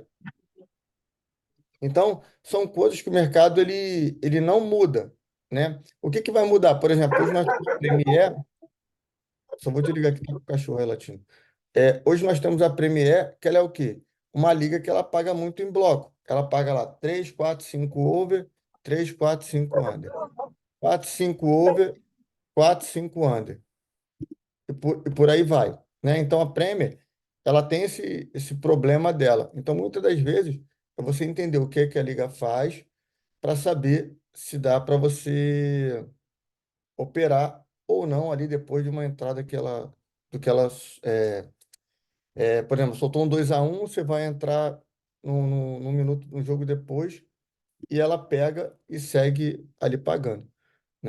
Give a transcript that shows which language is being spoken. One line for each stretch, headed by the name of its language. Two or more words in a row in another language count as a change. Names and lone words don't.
Portuguese: Então, são coisas que o mercado ele não muda, né? O que que vai mudar? Por exemplo, hoje nós temos a Premier, só vou te ligar aqui, tá com o cachorro aí latindo. Hoje nós temos a Premier, que ela é o quê? Uma liga que ela paga muito em bloco. Ela paga lá 3, 4, 5 over, 3, 4, 5 under. 4, 5 over, 4, 5 under. E por aí vai, né? Então a Premier, ela tem esse problema dela. Então muitas das vezes é você entender o que é que a liga faz para saber se dá para você operar ou não ali depois de uma entrada do que ela por exemplo, soltou um 2-1, você vai entrar no minuto no jogo depois e ela pega e segue ali pagando, né?